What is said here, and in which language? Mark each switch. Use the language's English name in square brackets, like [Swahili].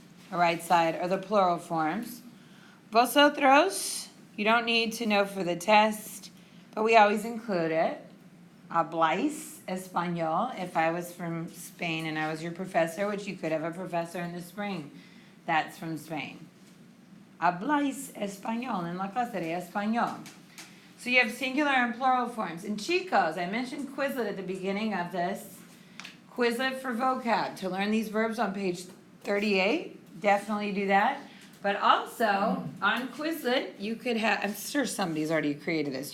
[English] The right side are the plural forms. Vosotros, you don't need to know for the test, but we always include it. [Spanish] Habláis español, [English] if I was from Spain and I was your professor, which you could have a professor in the spring. That's from Spain. [Spanish] Habláis español, en la clase de español. [English] So you have singular and plural forms. And chicos, I mentioned Quizlet at the beginning of this. Quizlet for vocab. To learn these verbs on page 38, definitely do that. But also, on Quizlet, you could have, I'm sure somebody's already created this.